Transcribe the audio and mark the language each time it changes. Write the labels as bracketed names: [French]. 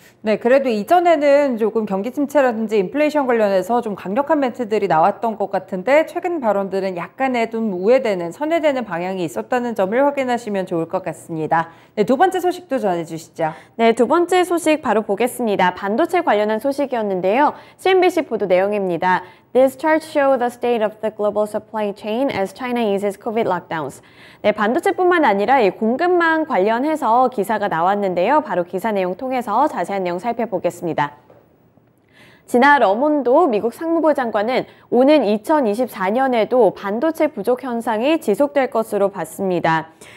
[Korean] 네, 그래도 이전에는 조금 경기 침체라든지 인플레이션 관련해서 좀 강력한 멘트들이 나왔던 것 같은데 최근 발언들은 약간의 좀 우회되는, 선회되는 방향이 있었다는 점을 확인하시면 좋을 것 같습니다. 네, 두 번째 소식도 전해주시죠. 네, 두 번째 소식 바로 보겠습니다. 반도체 관련한 소식이었는데요. CNBC 보도 내용입니다. [English] These charts show the state of the global supply chain as China eases COVID lockdowns. [Korean] 네, 반도체뿐만 아니라 이 공급망 관련해서 기사가 나왔는데요. 바로 기사 내용 통해서 자세한 내용 살펴보겠습니다. 지나 러몬도 미국 상무부 장관은 오는 2024년에도 반도체 부족 현상이 지속될 것으로 봤습니다.